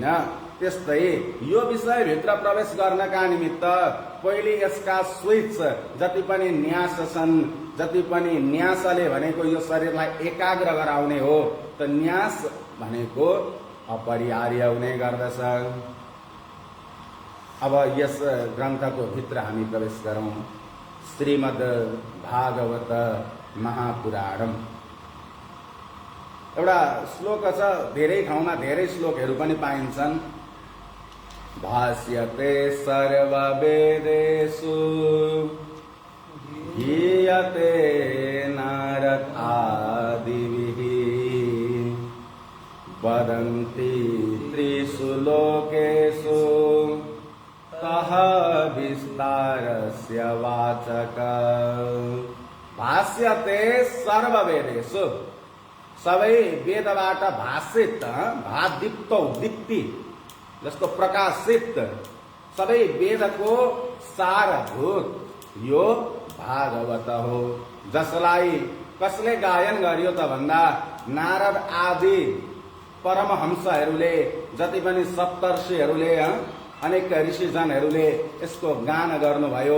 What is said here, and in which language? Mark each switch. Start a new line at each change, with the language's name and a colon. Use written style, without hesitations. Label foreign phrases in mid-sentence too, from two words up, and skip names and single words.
Nepali: त्यस्तै यो विषयभित्र प्रवेश गर्नका निमित्त पहिले यसका स्विच जति पनि न्यास छन्, जति पनि न्यासले भनेको यो शरीरलाई एकाग्र गराउने हो, त न्यास भनेको अपरिहार्य हुने गर्दछ। अब यस ग्रन्थको भित्र हामी प्रवेश गरौँ। श्रीमद् भागवत महापुराणम एउटा श्लोक छ, धेरै ठाउँमा धेरै श्लोकहरू पनि पाइन्छन्।
Sanskrit: भाष्यते सर्ववेदेषु गीयते नारद आदिभिः, वदन्ति त्रिषु लोकेषु तः विस्तारस्य वाचक। भाष्यते सर्ववेदेषु,
Nepali: सबै वेदबाट भाषित, भादीप्त दीप्ति जस्तो प्रकाशित सबै वेदको सारभूत यो भागवत हो, जसलाई कसले गायन गर्यो त भन्दा नारद आदि परमहंसहरूले, जति पनि सप्तर्षिहरूले, अनेक ऋषिजनहरूले यसको गान गर्नुभयो।